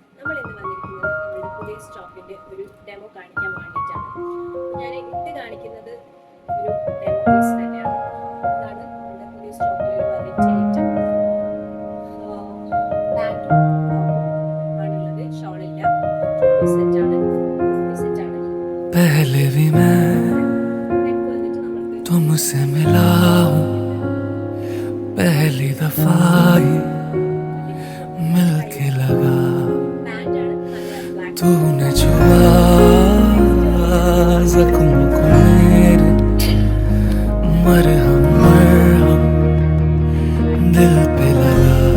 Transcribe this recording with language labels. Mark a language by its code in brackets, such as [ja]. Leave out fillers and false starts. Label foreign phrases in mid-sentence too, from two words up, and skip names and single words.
[ml] ഇന്ന് വന്നിരിക്കുന്നത് നമ്മുടെ പുതിയ സ്റ്റോക്കിന്റെ ഒരു ഡെമോ കാണിക്കാൻ വേണ്ടിയിട്ടാണ്. ഞാൻ ഇട്ട് കാണിക്കുന്നത് ഒരു [en] demo piece [ml] തന്നെയാണ്. ഇതാണ് നമ്മുടെ പുതിയ സ്റ്റോക്കിൽ ഒരു [en] variety item. [ml] പാൻറ്റും ആണുള്ളത്, ഷോളില്ല, സെറ്റാണ്. [hi] पहले भी मैं तुमसे मिला हूँ, पहली दफा ही मिलके लगा, तूने छुआ जख्म को मेरे, मरहम मरहम दिल पे लगा।